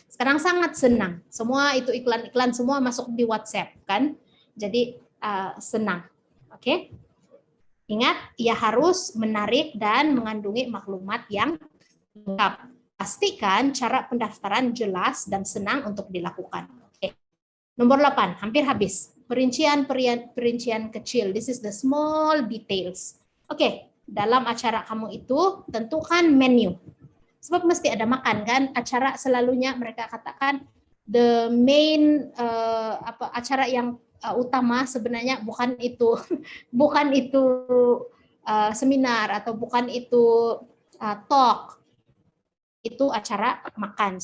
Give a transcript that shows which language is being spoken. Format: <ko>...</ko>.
<ms>Sekarang sangat senang, semua itu iklan-iklan semua masuk di WhatsApp kan, jadi senang. Oke. Ingat, ia harus menarik dan mengandungi maklumat yang lengkap. Pastikan cara pendaftaran jelas dan senang untuk dilakukan. Oke. Nomor 8, hampir habis. Perincian kecil.</ms> <en>This is the small details.</en> <ms>Oke, dalam acara kamu itu tentukan menu. Sebab mesti ada makan kan? Acara selalunya mereka katakan the main acara yang utama sebenarnya bukan itu seminar atau bukan itu talk, itu acara makan.</ms>